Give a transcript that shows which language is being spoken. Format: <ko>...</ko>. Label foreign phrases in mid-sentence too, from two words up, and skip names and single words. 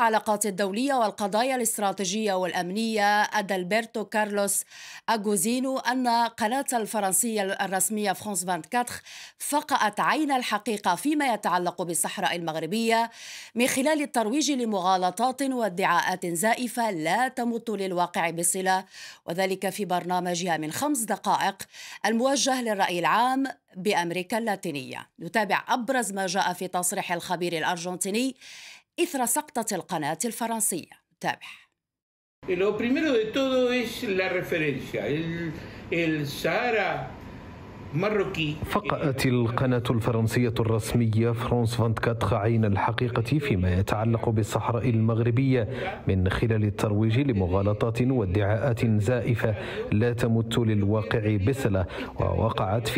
<ar>العلاقات الدولية والقضايا الاستراتيجية والأمنية أدالبرتو كارلوس أغوزينو أن قناة الفرنسية الرسمية فرانس 24 فقأت عين الحقيقة فيما يتعلق بالصحراء المغربية من خلال الترويج لمغالطات وادعاءات زائفة لا تمت للواقع بصلة، وذلك في برنامجها من 5 دقائق الموجه للرأي العام بأمريكا اللاتينية. نتابع أبرز ما جاء في تصريح الخبير الأرجنتيني إثر سقطة القناة الفرنسية. تابع.</ar> <es>Lo primero de todo es la referencia. El Sahara marroquí.</es> <ar>فقأت القناة الفرنسية الرسمية فرانس 24 عين الحقيقة فيما يتعلق بالصحراء المغربية من خلال الترويج لمغالطات وادعاءات زائفة لا تمت للواقع بصلة، ووقعت في</ar>